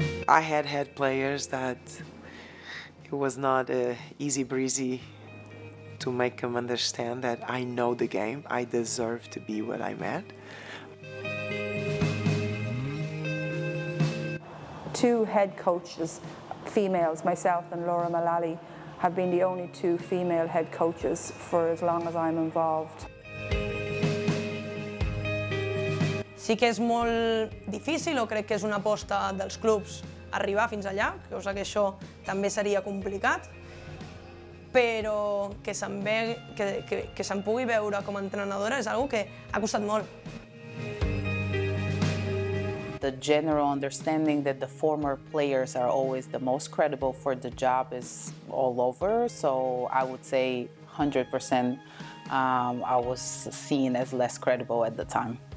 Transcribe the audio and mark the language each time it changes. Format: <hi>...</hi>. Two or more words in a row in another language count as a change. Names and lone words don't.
<en>I had players that it was not easy breezy to make them understand that I know the game, I deserve to be what I'm at. Two head coaches, females, myself and Laura Mullally, have been the only two female head coaches for as long as I'm involved.</en> <ca>Sí que és molt difícil, o crec que és una aposta dels clubs arribar fins allà, cosa que això també seria complicat, però que se'm pugui veure com a entrenadora és una cosa que ha costat molt.</ca> <en>The general understanding that the former players are always the most credible for the job is all over, so I would say 100% I was seen as less credible at the time.</en>